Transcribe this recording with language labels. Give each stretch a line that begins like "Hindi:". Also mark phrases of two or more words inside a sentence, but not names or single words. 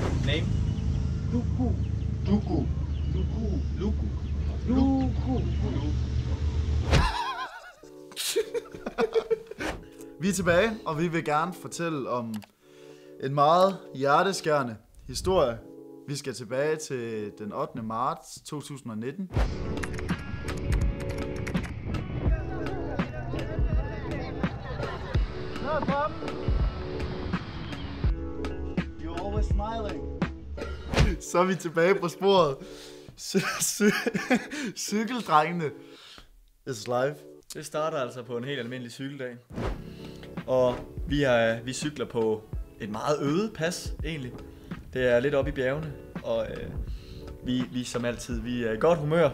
English: Name? Luku. Luku. Luku. Luku. Luku.
Danish: Vi er tilbage, og vi vil gerne fortælle om en meget hjerteskærende historie. Vi skal tilbage til den 8. marts 2019.
English: You're always smiling.
Danish: Så er vi tilbage på sporet.
English: Cykeldrengene is live.
Danish: Det starter altså på en helt almindelig cykeldag. Og vi cykler på et meget øde pas, egentlig. Det er lidt oppe i bjergene, og vi som altid, vi er i godt humør.